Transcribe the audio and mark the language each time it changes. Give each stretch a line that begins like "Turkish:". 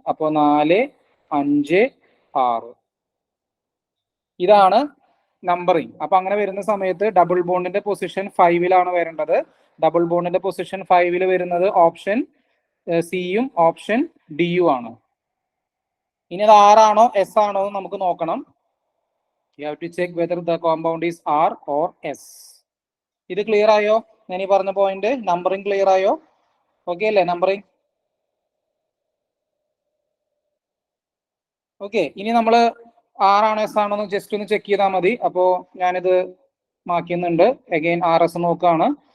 Malayalam: അപ്പോൾ 4, 5, 6 ഇതാണ് നമ്പറിംഗ്. അപ്പൊ അങ്ങനെ വരുന്ന സമയത്ത് ഡബിൾ ബോണ്ടിന്റെ പൊസിഷൻ 5ലാണ് വരേണ്ടത്. ഡബിൾ ബോണ്ടിന്റെ പൊസിഷൻ 5ൽ വരുന്നത് ഓപ്ഷൻ സിയും ഓപ്ഷൻ ഡിയും ആണ്. ഇനി അത് R ആണോ S ആണോ എന്ന് നമുക്ക് നോക്കണം.
English: You have to check whether the compound is R or S.
Malayalam: ഇത് ക്ലിയർ ആയോ? ഞാൻ ഈ പറഞ്ഞ പോയിന്റ് നമ്പറിംഗ് ക്ലിയർ ആയോ? ഓക്കെ അല്ലേ നമ്പറിംഗ്? ഓക്കെ, ഇനി നമ്മൾ R ആണോ S ആണോ എന്ന് ജസ്റ്റ് ഒന്ന് ചെക്ക് ചെയ്താൽ മതി. അപ്പോ ഞാനിത് മാറ്റുന്നുണ്ട്. അഗൈൻ RS നോക്കുകയാണ്.